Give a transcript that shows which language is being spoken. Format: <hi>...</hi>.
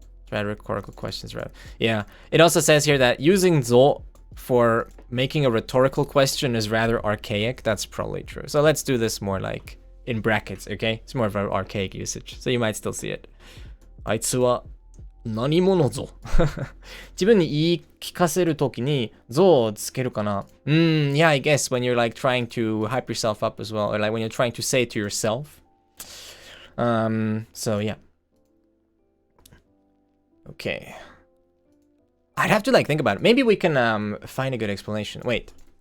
<en>Rhetorical questions, right? Yeah. It also says here that using ぞ for making a rhetorical question is rather archaic. That's probably true. So let's do this more like in brackets, okay? It's more of an archaic usage. So you might still see it.</en> <ja>あいつは何者ぞ. 自分に言い聞かせるときにぞをつけるかな?</ja> <en>Yeah, I guess when you're like trying to hype yourself up as well, or like when you're trying to say it to yourself. So yeah. Okay. I'd have to like think about it. Maybe we can find a good explanation. Wait.</en>